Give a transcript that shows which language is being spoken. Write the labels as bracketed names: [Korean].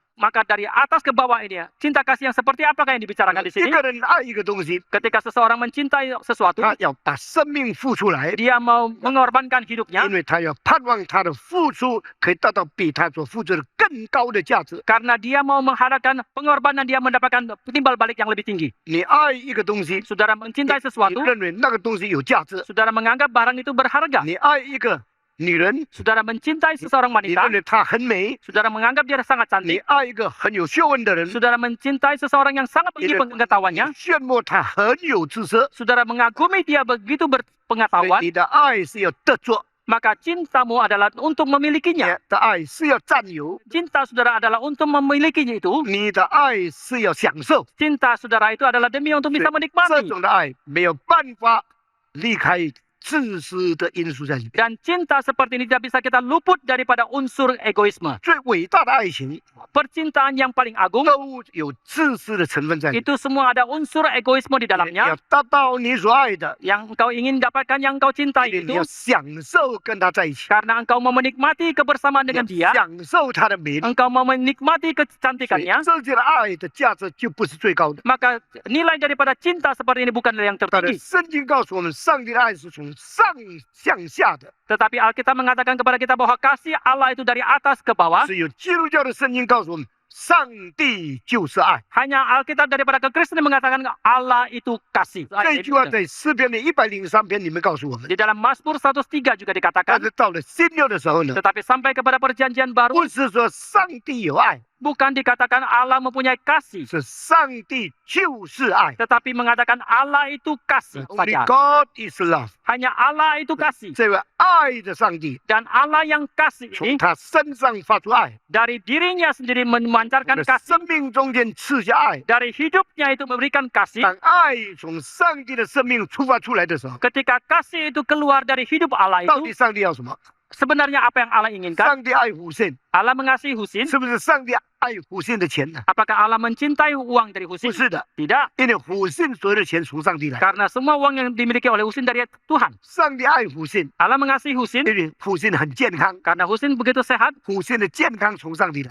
[Indonesian] Maka dari atas ke bawah ini, cinta kasih yang seperti apakah yang dibicarakan di [Chinese] 一 [Indonesian] sini? [Chinese] 个人爱一个东西， [Indonesian] Ketika seseorang mencintai sesuatu, [Chinese] 他要把生命付出来， [Indonesian] dia mau mengorbankan hidupnya [Chinese] 因为他要盼望他的付出可以得到比他所付出的更高的价值。 [Indonesian] karena dia mau mengharapkan pengorbanan dia mendapatkan timbal balik yang lebih tinggi. [Chinese] 你爱一个东西， [Indonesian] Saudara mencintai [Chinese] 你 [Indonesian] sesuatu, [Chinese] 认为那个东西有价值； [Indonesian] saudara menganggap barang itu berharga. [Chinese] 你爱一个女人， [Indonesian] Saudara mencintai seseorang [Chinese] 你 [Indonesian] wanita, [Chinese] 认为她很美； [Indonesian] saudara menganggap dia sangat [Chinese] 你 [Indonesian] cantik. [Chinese] 爱一个很有学问的人， [Indonesian] Saudara mencintai seseorang yang sangat [Chinese] 你 [Indonesian] tinggi [Chinese] 你 [Indonesian] pengetahuannya. [Chinese] 羡慕他很有知识。 [Indonesian] Saudara mengagumi dia begitu [Chinese] 所以 [Indonesian] berpengetahuan. [Chinese] 你的爱是要得着， [Indonesian] Maka cintamu adalah untuk [Chinese] 你 [Indonesian] memilikinya. [Chinese] 的爱是要占有， [Indonesian] Cinta saudara adalah untuk memilikinya itu. [Chinese] 你的爱是要享受。 [Indonesian] Cinta saudara itu adalah demi untuk bisa [Chinese] 这 [Indonesian] menikmati. [Chinese] 种的爱没有办法离开自私的因素在里面。 [Indonesian] Dan cinta seperti ini tidak bisa kita luput daripada unsur egoisme. [Chinese] 最伟大的爱情 [Indonesian] Percintaan yang paling agung, [Chinese] 都有自私的成分在里面。 [Indonesian] itu semua ada unsur egoisme di [Chinese] 你要 [Indonesian] dalamnya. [Chinese] 达到你所爱的， [Indonesian] Yang engkau ingin dapatkan, yang engkau cintai [Chinese] 你要 [Indonesian] itu, [Chinese] 享受跟他在一起， [Indonesian] karena engkau mau menikmati kebersamaan [Chinese] 你 [Indonesian] dengan [Chinese] 要 [Indonesian] dia, [Chinese] 享受他的美丽。 [Indonesian] engkau mau menikmati [Chinese] 所以 [Indonesian] kecantikannya, [Chinese] 这些的爱的价值就不是最高的。 [Indonesian] maka nilai daripada cinta seperti ini bukanlah yang [Chinese] 但是圣经告诉我们，上帝的爱是从上向下的。 [Indonesian] Tetapi Alkitab mengatakan kepada kita bahwa kasih Allah itu dari atas ke bawah. [Chinese] 只有基督教的圣经告诉我们，上帝就是爱。 [Indonesian] Hanya Alkitab daripada kekristenan mengatakan Allah itu kasih. [Chinese] 这句话在诗篇的103篇里面告诉我们。 [Indonesian] Di dalam Mazmur 103 juga [Chinese] 但 [Indonesian] dikatakan. [Chinese] 是到了新约的时候呢， [Indonesian] Tetapi sampai kepada perjanjian baru, [Chinese] 不是说上帝有爱， [Indonesian] bukan dikatakan Allah mempunyai kasih, [Chinese] 是上帝就是爱。 [Indonesian] tetapi mengatakan Allah itu kasih [English] Only [Indonesian] saja. [English] God is love。 [Indonesian] Hanya Allah itu kasih. [Chinese] 这位爱的上帝 [Indonesian] Dan Allah yang kasih [Chinese] 从 [Indonesian] ini [Chinese] 他身上发出爱， [Indonesian] dari dirinya sendiri [Chinese] 从 [Indonesian] memancarkan [Chinese] 他 [Indonesian] kasih. [Chinese] 生命中间赐下爱。 [Indonesian] Dari hidupnya itu memberikan kasih. [Chinese] 当爱从上帝的生命出发出来的时候， [Indonesian] Ketika kasih itu keluar dari hidup Allah [Chinese] 到 [Indonesian] itu, [Chinese] 底上帝要什么？ [Indonesian] sebenarnya apa yang Allah inginkan? [Chinese] 上帝爱Husin， [Indonesian] Allah mengasihi Husin. [Chinese] 是不是上帝爱Husin的钱呢？ [Indonesian] Apakah Allah mencintai uang dari [Chinese] 不 [Indonesian] Husin? [Chinese] 是的， [Indonesian] Tidak. [Chinese] 因为Husin所有的钱从上帝来。 [Indonesian] Karena semua uang yang dimiliki oleh Husin dari Tuhan. [Chinese] 上帝爱Husin， [Indonesian] Allah mengasihi Husin [Chinese] 因为Husin很健康， [Indonesian] karena Husin begitu sehat. [Chinese] Husin的健康从上帝来。